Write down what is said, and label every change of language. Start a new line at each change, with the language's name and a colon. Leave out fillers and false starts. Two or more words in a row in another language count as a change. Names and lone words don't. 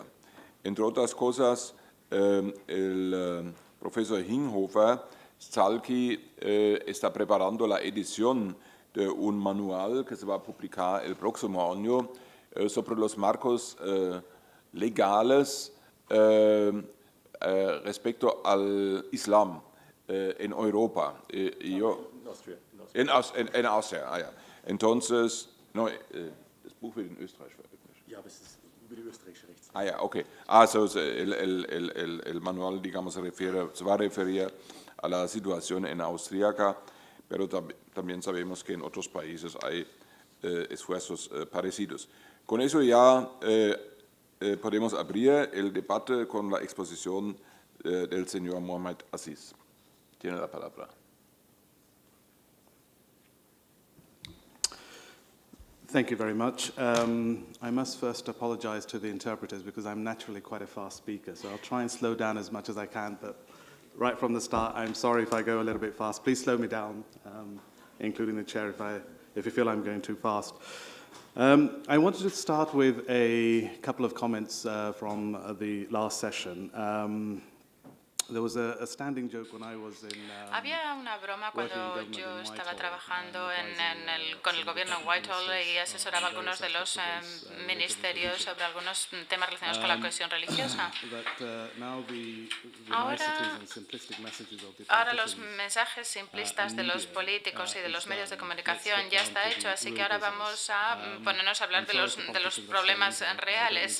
Spanish: Entre otras cosas, el profesor Hinghofer-Zalcay está preparando la edición de un manual que se va a publicar el próximo año sobre los marcos legales respecto al Islam en Europa. En Austria, ja. Entonces, no,
German: das Buch wird in Österreich veröffentlicht. Ja, aber es ist über die österreichische Rechtslage. Ah, ja, okay.
Spanish: Also el manual, digamos, se va a referir a la situación en Austriaca, pero también sabemos que en otros países hay esfuerzos parecidos. Con eso ya podemos abrir el debate con la exposición del señor Mohamed Aziz. Tiene la palabra.
English: Thank you very much. I must first apologize to the interpreters because I'm naturally quite a fast speaker, so I'll try and slow down as much as I can, but right from the start, I'm sorry if I go a little bit fast. Please slow me down, including the chair if you feel I'm going too fast. I wanted to start with a couple of comments from the last session. There was a standing joke when I was in.
Spanish: Había una broma cuando yo estaba trabajando con el gobierno en Whitehall y asesoraba a algunos de los ministerios sobre algunos temas relacionados con la cohesión religiosa. Ahora los mensajes simplistas de los políticos y de los medios de comunicación ya está hecho, así que ahora vamos a ponernos a hablar de los problemas reales.